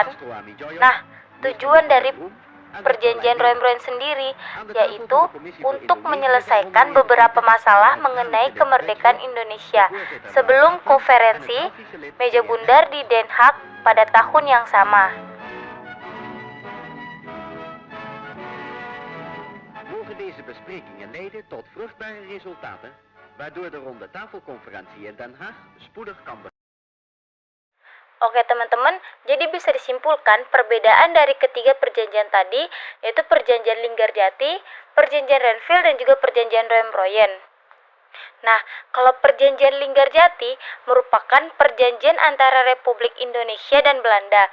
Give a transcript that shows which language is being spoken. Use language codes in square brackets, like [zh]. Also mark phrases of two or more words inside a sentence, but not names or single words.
[id] Nah, tujuan dari perjanjian Roem-Royen sendiri yaitu untuk menyelesaikan beberapa masalah mengenai kemerdekaan Indonesia sebelum konferensi meja bundar di Den Haag pada tahun yang sama. [nl] Mogen deze besprekingen leiden tot vruchtbare resultaten, waardoor de ronde tafelconferentie in Den Haag spoedig kan beginnen. [id] Oke teman-teman, jadi bisa disimpulkan perbedaan dari ketiga perjanjian tadi yaitu perjanjian Linggarjati, perjanjian Renville dan juga perjanjian Roem-Royen. Nah, kalau perjanjian Linggarjati merupakan perjanjian antara Republik Indonesia dan Belanda.